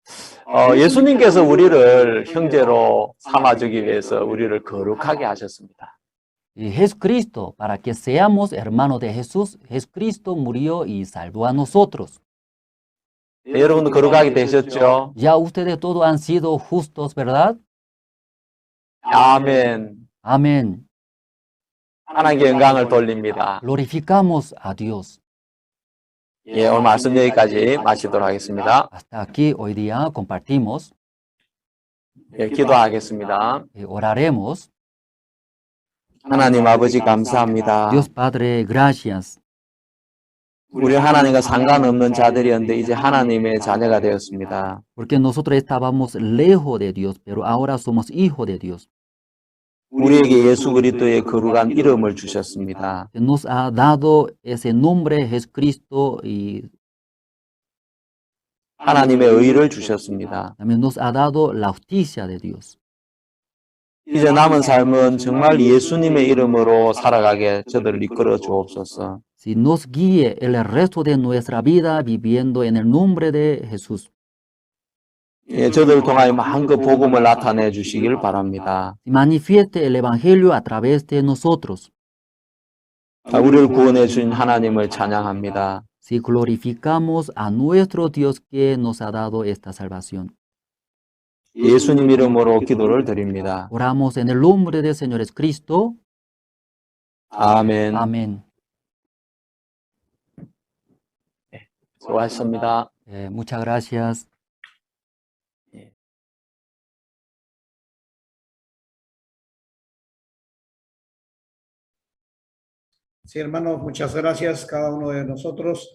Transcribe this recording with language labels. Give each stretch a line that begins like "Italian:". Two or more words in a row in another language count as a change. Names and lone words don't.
Korean: 예수님께서 우리를 형제로 삼아주기 위해서 우리를 거룩하게 하셨습니다.
Spanish: Y Jesucristo, para que seamos hermanos de Jesús, Jesucristo murió y salvó a nosotros.
Korean: 네, 여러분도 거룩하게 되셨죠?
Spanish: Ya ustedes todos han sido justos, ¿verdad?
Korean: 아멘.
Spanish: Amén.
Korean: 하나님께 영광을 돌립니다.
Spanish: Glorificamos a Dios.
Korean: 예, 오늘 말씀 여기까지 마치도록 하겠습니다.
Spanish: Hasta aquí hoy día compartimos,
Korean: 예, 기도하겠습니다.
Spanish: oraremos.
Korean: 하나님 아버지 감사합니다.
Spanish: Dios Padre, gracias.
Korean: 우리 하나님과 상관없는 자들이었는데 이제 하나님의 자녀가 되었습니다.
Spanish: Porque nosotros estábamos lejos de Dios, pero ahora somos hijos de Dios.
Korean: 우리에게 예수 그리스도의 거룩한 이름을 주셨습니다.
Spanish: Nos ha dado ese nombre Jesucristo y
Korean: 하나님의 의를 주셨습니다.
Spanish: también nos ha dado la justicia de Dios.
Korean: 이제 남은 삶은 정말 예수님의 이름으로 살아가게 저들을 이끌어 주옵소서.
Spanish: Si nos guíe el resto de nuestra vida viviendo en el nombre de Jesús.
Korean: 예, 저들을 통하여 마음껏 복음을 나타내 주시길 바랍니다.
Spanish: Si manifieste el Evangelio a través de nosotros.
Korean: 우리를 구원해 주신 하나님을 찬양합니다.
Spanish: Si glorificamos a nuestro Dios que nos ha dado esta salvación.
Korean: 예수님 이름으로 기도를 드립니다.
Spanish: Oramos en el nombre del Señor Jesucristo.
Korean: 아멘.
Spanish: Amén.
Korean: 수고하셨습니다.
Spanish: Muchas gracias. Sí, hermanos, muchas gracias cada uno de nosotros.